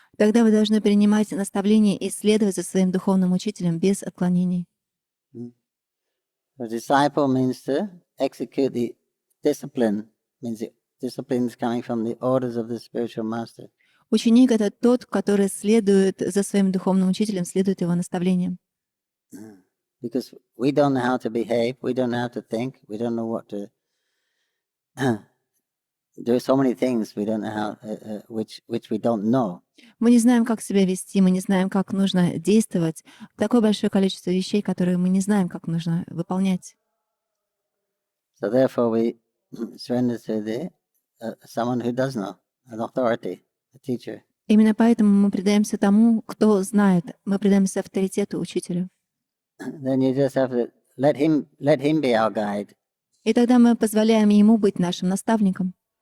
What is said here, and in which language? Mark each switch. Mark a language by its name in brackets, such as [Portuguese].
[Russian] тогда вы должны принимать наставления и следовать за своим духовным учителем без отклонений. [English] The disciple means to execute the discipline, means the discipline is coming from the orders of the spiritual master. [Russian] Ученик — это тот, который следует за своим духовным учителем, следует его наставлениям. [English] Because we don't know how to behave, we don't know how to think, we don't know what to do. So many things we don't know how, which we don't know. [Russian] Мы не знаем, как себя вести, мы не знаем, как нужно действовать. Такое большое количество вещей, которые мы не знаем, как нужно выполнять. [English] So therefore we surrender to the someone who does know, an authority, a teacher. [Russian] Именно поэтому мы предаемся тому, кто знает. Мы предаемся авторитету, учителю. [English] Then you just have to let him be our guide. [Russian] И тогда мы позволяем ему быть нашим наставником.